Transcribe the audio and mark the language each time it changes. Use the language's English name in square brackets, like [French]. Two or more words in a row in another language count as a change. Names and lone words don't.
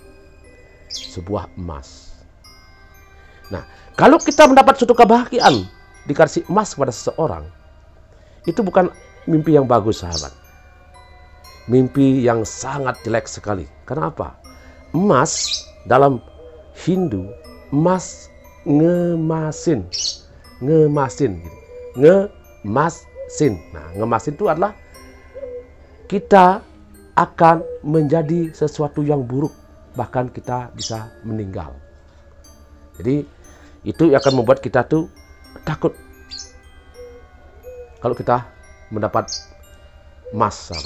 [Indonesian] Sebuah emas. Nah, kalau kita mendapat suatu kebahagiaan, dikasih emas kepada seseorang, itu bukan mimpi yang bagus, sahabat. Mimpi yang sangat jelek sekali. Karena apa? Emas dalam Hindu, emas ngemasin. Ngemasin. Gitu. Ngemasin. Nah, ngemasin itu adalah kita akan menjadi sesuatu yang buruk. Bahkan kita bisa meninggal. Jadi, itu akan membuat kita tuh takut. Kalau kita mendapat emas, sahabat.